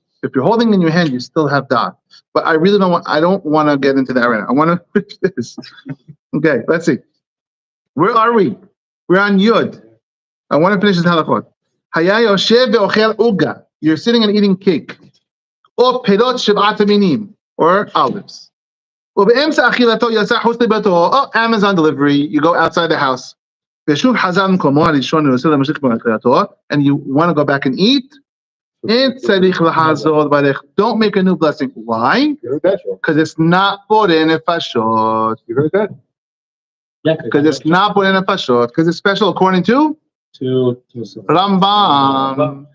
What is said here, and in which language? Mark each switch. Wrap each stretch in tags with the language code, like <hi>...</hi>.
<en>If you're holding it in your hand, you still have dot. But I really don't want to get into that right now. I want to finish this. Okay, let's see. Where are we? We're on Yud. I want to finish this halachot. Haya yoshev ve'ochel uga. You're sitting and eating cake. Or perot shiv'at minim. Or olives.</en> <he>ובאמצע אכילתו יצא חוץ לביתו.</he> <en>Oh, Amazon delivery. You go outside the house.</en> <he>ושוב חזר למקומו הראשון ונוסע להמשיך באכילתו.</he> <en>And you want to go back and eat. אין צריך לחזור לברך. Don't make a new blessing. Why? You heard that, Joe? Because it's not for the nefashot. You heard that? Yeah, Because it's not for the nefashot. Because it's special according to to Rambam.</en>